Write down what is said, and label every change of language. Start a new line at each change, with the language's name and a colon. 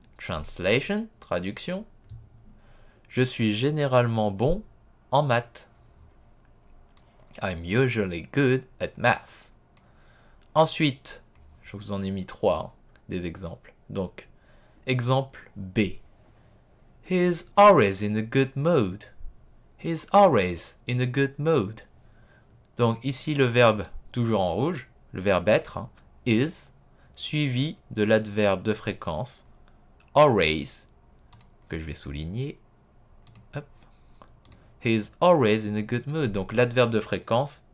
French: Translation, traduction. Je suis généralement bon en maths.
English: I'm usually good at math.
French: Ensuite, je vous en ai mis 3, hein, des exemples. Donc, exemple B.
English: He's always in a good mood. He's always in a good mood.
French: Donc ici le verbe, toujours en rouge, le verbe être, hein, is, suivi de l'adverbe de fréquence, always, que je vais souligner. Hop.
English: He's always in a good mood.
French: Donc l'adverbe de fréquence